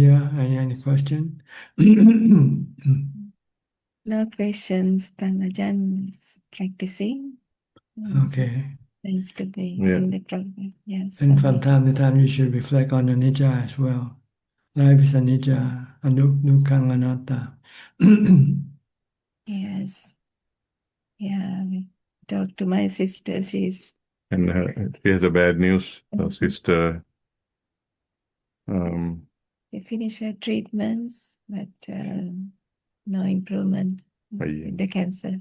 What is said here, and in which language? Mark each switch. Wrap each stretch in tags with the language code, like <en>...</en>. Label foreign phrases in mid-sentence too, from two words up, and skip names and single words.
<en>Ramya? Any question? No questions. Dhamajan is practicing. Okay. Tends to be Yeah. in the program. Yes. And from time to time, you should reflect on anicca as well. Life is</en> <pi>anicca, dukkhaṃ anatta.</pi> <en>Yes. Yeah. I talked to my sister. She's And she has a bad news. Her sister she finished her treatments, but no improvement with the cancer.</en>